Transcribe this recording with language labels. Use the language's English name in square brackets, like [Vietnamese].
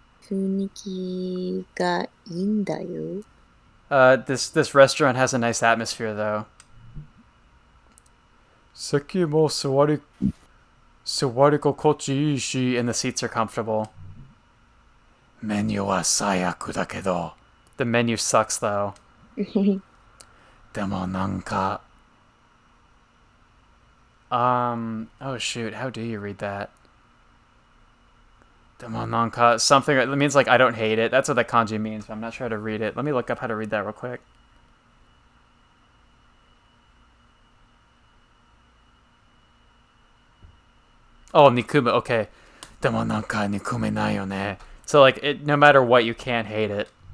[Japanese] 雰囲気がいいんだよ。 [English] This restaurant has a nice atmosphere though. [Japanese] 席も座り心地いいし [English] and the seats are comfortable. [Japanese] メニューは最悪だけど [English] The menu sucks though. [Japanese] でもなんか [English] oh shoot, how do you read that? [Japanese] でもなんか [English] something that means like I don't hate it. That's what that kanji means, but I'm not sure how to read it. Let me look up how to read that real quick. Oh, nikume, okay. [Japanese] でもなんか憎めないよね. [English] So like no matter what, you can't hate it.